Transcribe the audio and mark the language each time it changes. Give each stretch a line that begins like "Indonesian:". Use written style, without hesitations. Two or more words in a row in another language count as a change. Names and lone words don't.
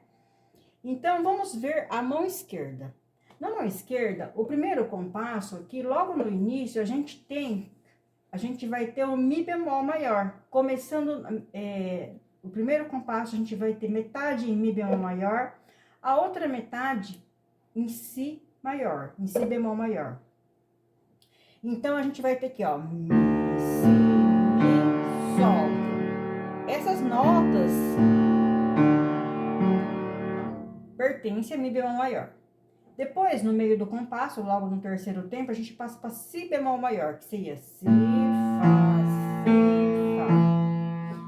Portuguese: Então, vamos ver a mão esquerda. Na mão esquerda, o primeiro compasso aqui, logo no início, a gente vai ter um mi bemol maior. Começando, o primeiro compasso, a gente vai ter metade em mi bemol maior, a outra metade em si maior, em si bemol maior. Então, a gente vai ter aqui, ó, mi, si, mi, sol. Essas notas pertencem a mi bemol maior. Depois, no meio do compasso, logo no terceiro tempo, a gente passa para si bemol maior, que seria si, fá, si, fá.